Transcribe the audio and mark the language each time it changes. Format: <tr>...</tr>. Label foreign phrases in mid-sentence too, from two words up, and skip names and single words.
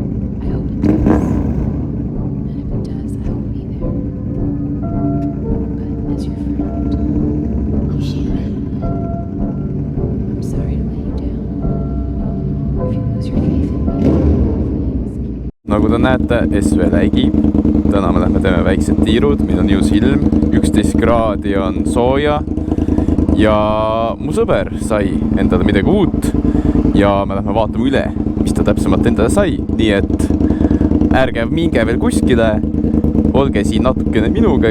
<en>I hope it does. And if it does, I will be there. But as your friend, you should. I'm sorry to let you down. If you lose your faith in me, please.</en> <et>Nagu te näete, SV läigib. Täna me lähme teeme väiksed tiirud, meil on ilus ilm, 11 kraadi on sooja ja mu sõber sai endale midagi uut ja me lähme vaatame üle, mis ta täpsemalt endale sai, nii et ärge minge veel kuskile, olge siin natukene minuga,</et>